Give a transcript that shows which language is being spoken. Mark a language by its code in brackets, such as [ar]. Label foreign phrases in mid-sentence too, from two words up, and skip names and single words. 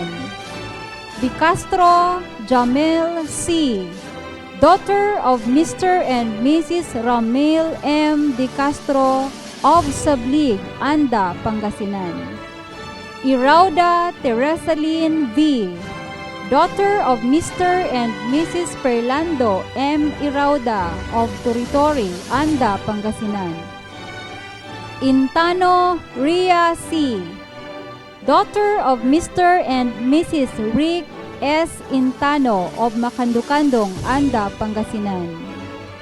[en] Di Castro Jamil C., daughter of Mr. and Mrs. Ramil M. Di Castro of Sablig, Anda, Pangasinan. Irauda Teresaline V., daughter of Mr. and Mrs. Perlando M. Irauda of Toritori, Anda, Pangasinan. Intano Ria C., daughter of Mr. and Mrs. Rick S. Intano of Macandukandong, Anda, Pangasinan.